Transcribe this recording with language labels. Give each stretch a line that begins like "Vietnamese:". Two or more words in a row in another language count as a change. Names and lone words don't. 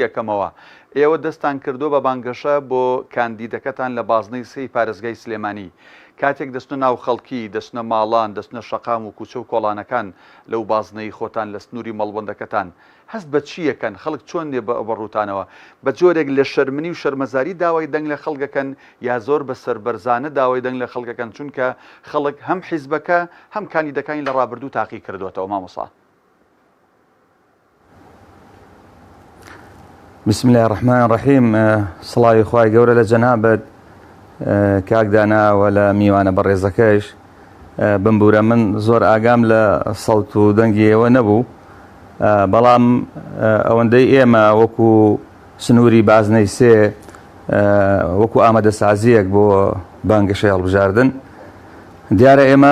Central Kurdish: یەکەمەوە ئێوە دەستان کردو بە بانگەشە بۆ کاندیدەکەتان لە بازنەی سەی پارێزگای سلێمانی کاتێک دەستنە ناو خەڵکی دەستنە ماڵان دەستنە شەقام و کوچە و کۆڵانەکان لەو بازنەی خۆتان لە سنووری مەڵبەندەکەتان هەست بە چیەکەن خەڵک چۆن دێ بە ڕووتانەوە بە جۆرێک لە شەرمنی و شەرمەزاری داوای دەنگ لە خەڵکەکەن یا زۆر بە سەربەرزانە داوای دەنگ لە خەڵکەکەن چونکە خەڵک هەم حیزبەکە هەم کاندیدەکانی لە ڕابردوو تاقی کردوێتەوە مامۆستا
Arabic: بسم الله الرحمن الرحيم
Central Kurdish: سڵاوی خوای گەورە لە جەنابەت کاکداناوە لە میوانە بەڕێزەکەش بمبورە من زۆر ئاگام لە سەوت و دەنگی ئێوە نەبوو بەڵام ئەوەندەی ئێمە وەکو سنووری بازنەی سێ وەکو ئامادەسازیەک بۆ بانگەشەی هەڵبژاردن دیارە ئێمە